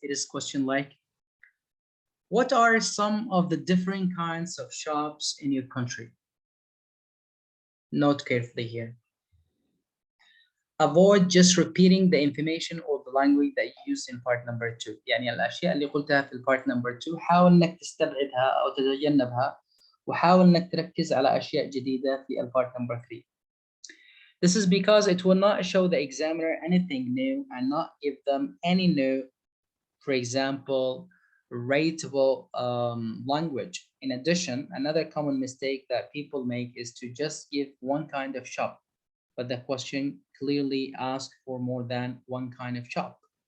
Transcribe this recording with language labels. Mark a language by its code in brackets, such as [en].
[en] It is question like, what are some of the different kinds of shops in your country? Note carefully here. Avoid just repeating the information or the language that you use in part number 2. [ar] يعني الأشياء اللي قلتها في part number 2 حاول إنك تستبعدها أو تتجنبها وحاول إنك تركز على أشياء جديدة في part number 3. [en] This is because it will not show the examiner anything new and not give them any new, for example, rateable language. In addition, another common mistake that people make is to just give one kind of shop, but the question clearly asks for more than one kind of shop.